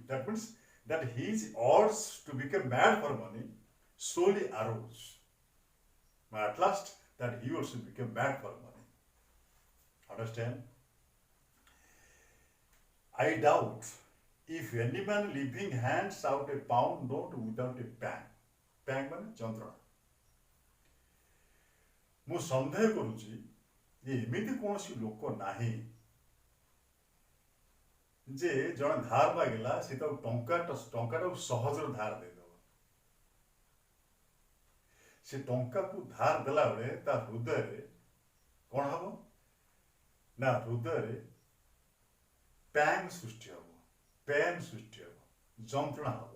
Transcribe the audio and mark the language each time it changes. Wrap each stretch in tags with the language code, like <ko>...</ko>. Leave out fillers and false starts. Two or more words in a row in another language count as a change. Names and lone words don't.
<en>That means that his urge to become mad for money slowly arose. But at last, that he also became mad for money. Understand? I doubt if any man living hands out a pound note without a pang. Pang means ଯନ୍ତ୍ରଣା।</en> <or>ମୁଁ ସନ୍ଦେହ କରୁଛି ଯେ ଏମିତି କୌଣସି ଲୋକ ନାହିଁ ଯେ ଜଣେ ଧାର ମାଗିଲା ସେ ତାକୁ ଟଙ୍କାଟାକୁ ସହଜରେ ଧାର ଦେଇଦେବ। ସେ ଟଙ୍କାକୁ ଧାର ଦେଲା ବେଳେ ତା ହୃଦୟରେ କ'ଣ ହବ ନା ହୃଦୟରେ ପ୍ୟାନ୍ ସୃଷ୍ଟି ହବ, ପେନ୍ ସୃଷ୍ଟି ହବ, ଯନ୍ତ୍ରଣା ହବ।</or>